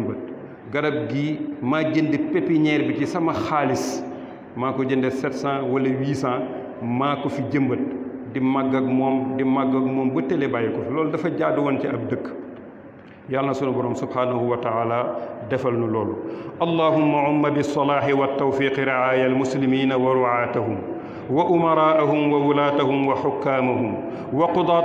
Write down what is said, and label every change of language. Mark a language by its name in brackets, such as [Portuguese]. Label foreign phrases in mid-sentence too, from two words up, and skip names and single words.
[Wolof] jëmbat garab gii maa jënd pépinière bi ci sama xaalis maa ko jënde 700 wala 800 maa ko fi jëmbat di màgg ak moom ba télé bàyyi ko fi loolu dafa jaadu woon ci ab dëkk yàlla na sunu borom [Arabic] سبحانه وتعالى [Wolof] defal nu loolu [Arabic] اللهم أمّ بالصلاح والتوفيق رعايا المسلمين ورعاتهم وأمرائهم وولاتهم وحكامهم وقضاة